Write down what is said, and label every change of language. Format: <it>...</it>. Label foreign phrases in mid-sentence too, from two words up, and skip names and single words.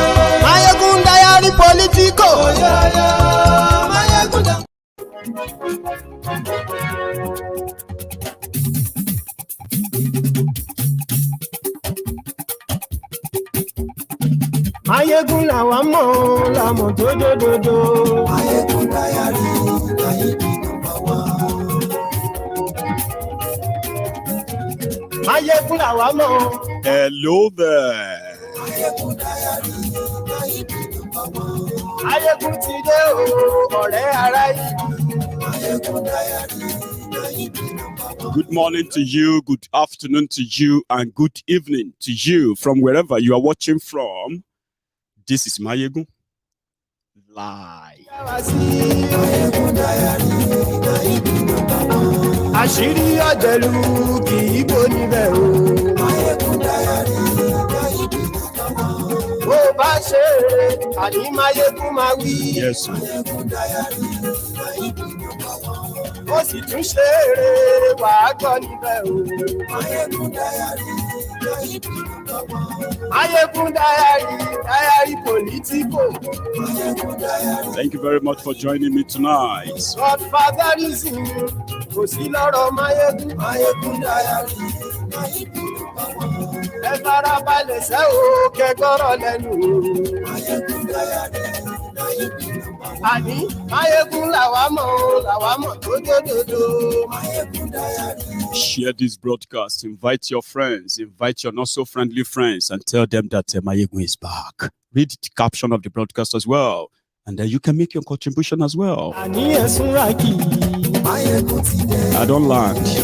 <en>Maiyegun diary Politico, oh, yo, yo. Maiyegun don't.</en> <yo>Maiyegun làwa mọ̀ làmọ̀ dódódódó.</yo> <en>Maiyegun diary Maiyegun number one.</en> <yo>Maiyegun làwa mọ̀.</yo> <en>Hello there. Maiyegun diary Maiyegun number one.</en> <yo>Maiyegun ti dé o, ọ̀rẹ́ ará yìí.</yo> <en>Maiyegun diary Maiyegun number one. Good morning to you, good afternoon to you, and good evening to you from wherever you are watching from. This is Maiyegun live. Maiyegun diary Maiyegun number one.</en> <yo>Àṣírí ọ̀jẹ̀lú kì í bò níbẹ̀ o.</yo> <en>Maiyegun diary Maiyegun number one.</en> <yo>Bó bá ṣe eré, àní Maiyegun máa wí.</yo> <en>Yes. Maiyegun diary Maiyegun number one.</en> <yo>Ó sì tún ṣe eré, wàá gbọ́ níbẹ̀ o.</yo> <en>Maiyegun diary Maiyegun number one. Maiyegun diary Politico. Maiyegun diary. Thank you very much for joining me tonight.</en> <yo>Godfatherism kò sí lọ́rọ̀ Maiyegun.</yo> <en>Maiyegun diary Maiyegun number one.</en> <yo>Ẹ farabalẹ̀ ṣe o kẹ́gbọ́rọ̀ lẹ́nu o.</yo> <en>Maiyegun diary Maiyegun number one.</en> <yo>Àní Maiyegun làwa mọ̀ dódódódó.</yo> <en>Maiyegun diary. Share this broadcast, invite your friends, invite your not so friendly friends, and tell them that Maiyegun is back. Read the caption of the broadcast as well, and then you can make your contribution as well. I don't land.</en>